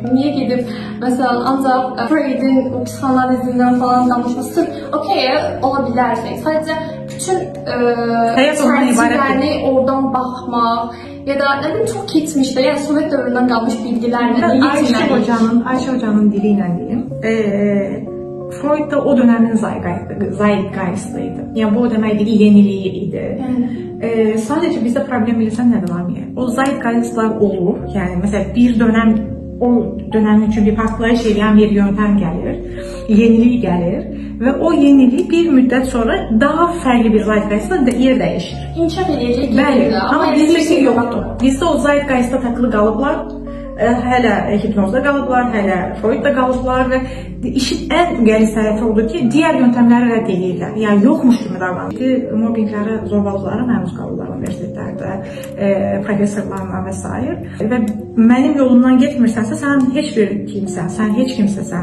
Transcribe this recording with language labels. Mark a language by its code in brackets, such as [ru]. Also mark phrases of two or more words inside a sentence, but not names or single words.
[az] Niyə gedib, məsələn, ancaq Freud'in psixoanalizindən falan danışması, okey, ola bilərsək. Sadəcə bütün çərçivəni oradan baxmaq, ya da nə bilim çox keçmişdə, yəni Sovet dövründən qalmış bilgilərlə Ayşə Hocanın dili ilə deyim. [tr] Freud da o dönemin zeitgeist'ıydı. Yani bu o demeydi ki yeniliği idi. Sadece bizde problem bilirsen ne var mı? O zeitgeist'lar olur. Yani mesela bir dönem o dönem için bir patlayış edən bir yöntem gelir. Yeniliği gelir. Ve o yeniliği bir müddet sonra daha farklı bir zeitgeist'la yer değişir. İnkişaf edecek. Bəli, ama bizde yoktu. Bizde o zeitgeist'a takılı kalıblar. [az] Hələ hipnozda qalıblar, hələ Freudda qalıblar və işin ən qəliz tərəfi odur ki, digər yöntəmləri rədd edirlər. Yəni yoxmuş kimi davranır. Mobbinglərə, zorbalıqlara məruz qalırlar universitetlərdə, professorlarla və s. Və mənim yolumdan getmirsənsə, sən heç bir kimsən, sən heç kimsəsən.